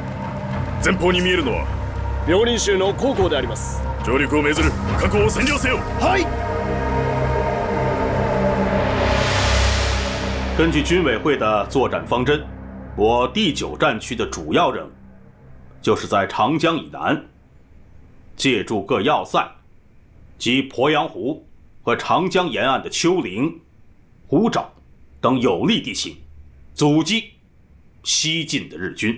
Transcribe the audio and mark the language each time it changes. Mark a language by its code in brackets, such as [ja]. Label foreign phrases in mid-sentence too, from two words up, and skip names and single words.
[ja] 前方に見えるのは遼寧州の高校であります。上陸を命ずる、各校を占領せよ。はい。 [zh] 根据军委会的作战方针，我第9战区的主要任务就是在长江以南，借助各要塞及鄱阳湖和长江沿岸的丘陵、湖沼等有利地形，阻击西进的日军。